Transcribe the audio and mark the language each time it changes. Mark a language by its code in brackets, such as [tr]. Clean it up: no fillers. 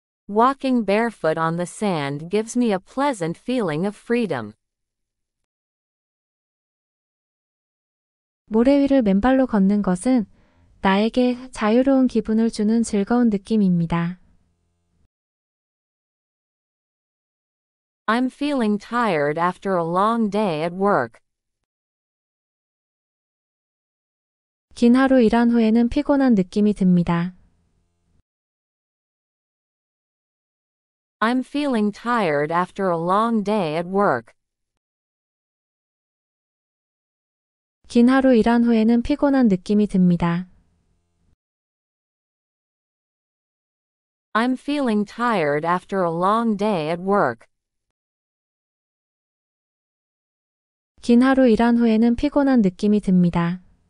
[en] Walking barefoot on the sand gives me a pleasant feeling of freedom. [ko] 모래 위를 맨발로 걷는 것은 나에게 자유로운 기분을 주는 즐거운 느낌입니다. [en] I'm feeling tired after a long day at work. [ko] 긴 하루 일한 후에는 피곤한 느낌이 듭니다. [en] I'm feeling tired after a long day at work. [ko] 긴 하루 일한 후에는 피곤한 느낌이 듭니다. [en] I'm feeling tired after a long day at work. [ko] 긴 하루 일한 후에는 피곤한 느낌이 듭니다.